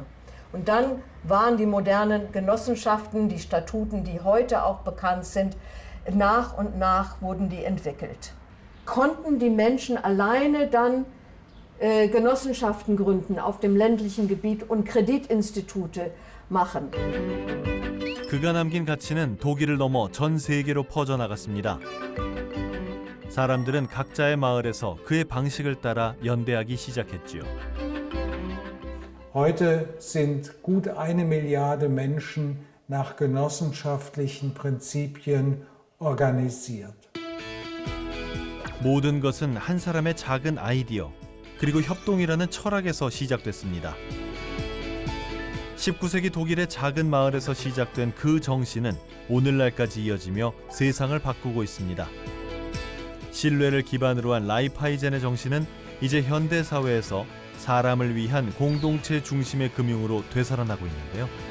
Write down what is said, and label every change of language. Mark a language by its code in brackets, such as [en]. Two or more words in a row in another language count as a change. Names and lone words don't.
[de] Und dann waren die modernen Genossenschaften, die Statuten, die heute auch bekannt sind, nach und nach wurden die entwickelt. Konnten die Menschen alleine dann Genossenschaften gründen auf dem ländlichen Gebiet und Kreditinstitute machen. [ko] 그가 남긴 가치는 독일을 넘어 전 세계로 퍼져나갔습니다. 사람들은 각자의 마을에서 그의 방식을 따라 연대하기 시작했지요. [de] Heute sind gut 1 Milliarde Menschen nach genossenschaftlichen Prinzipien organisiert. [ko] 모든 것은 한 사람의 작은 아이디어, 그리고 협동이라는 철학에서 시작됐습니다. 19세기 독일의 작은 마을에서 시작된 그 정신은 오늘날까지 이어지며 세상을 바꾸고 있습니다. 신뢰를 기반으로 한 라이파이젠의 정신은 이제 현대 사회에서 사람을 위한 공동체 중심의 금융으로 되살아나고 있는데요.